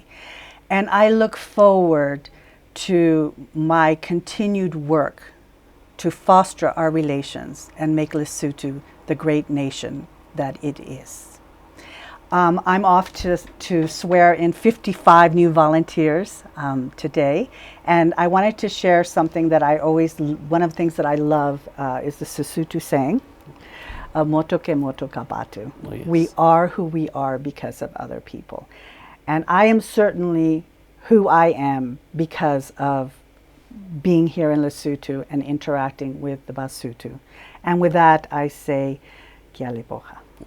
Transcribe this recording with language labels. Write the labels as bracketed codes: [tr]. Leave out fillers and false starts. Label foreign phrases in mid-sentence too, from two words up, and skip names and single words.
[en] And I look forward to my continued work to foster our relations and make Lesotho the great nation that it is. I'm off to swear in 55 new volunteers today, and I wanted to share something that one of the things that I love is the Sesotho saying, [st] moto ke moto ka batho. [en] Oh, yes. We are who we are because of other people. And I am certainly who I am because of being here in Lesotho and interacting with the Basotho. And with that, I say, [st] Kia leboha.